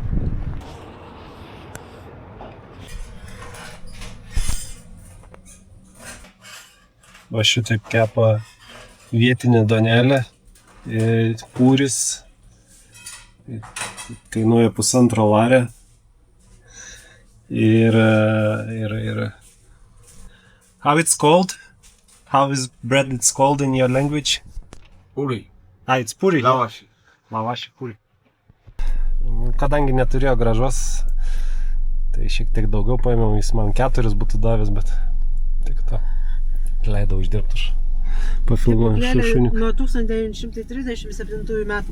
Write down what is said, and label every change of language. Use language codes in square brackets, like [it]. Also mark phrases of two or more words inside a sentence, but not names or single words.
[lt] Va šitaip kepa vietinė duonelė. Pūris. Kainuoja 1,5 lario. [en] Ir how it's called? How is bread it's called in your language? Puri. It's puri. [ka] Lavaši. Lavaši puri. [lt] Kadangi neturėjo gražos, tai šiek tiek daugiau paėmiau, jis man 4 būtų davęs, bet tik to leidau uždirbti už pafilmuojant šuniuką. Nuo 1937 metų.